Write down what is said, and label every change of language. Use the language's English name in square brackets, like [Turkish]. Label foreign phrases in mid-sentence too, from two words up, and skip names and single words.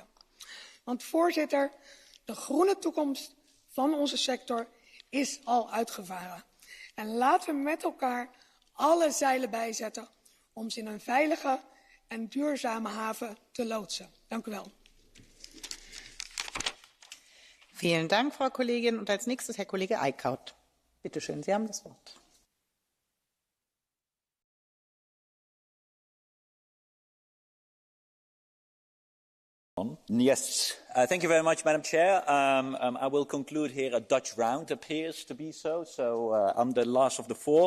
[Dutch] Want voorzitter, de groene toekomst van onze sector is al uitgevaren. En laten we met elkaar alle zeilen bijzetten om ze in een veilige en duurzame haven te loodsen. Dank u wel. [German] Vielen Dank, Frau Kollegin. Und als nächstes Herr Kollege Eickhout. Bitte schön, Sie haben das Wort. [English] Yes, thank you very much, Madam Chair. I will conclude here a Dutch round, appears to be so I'm the last of the four.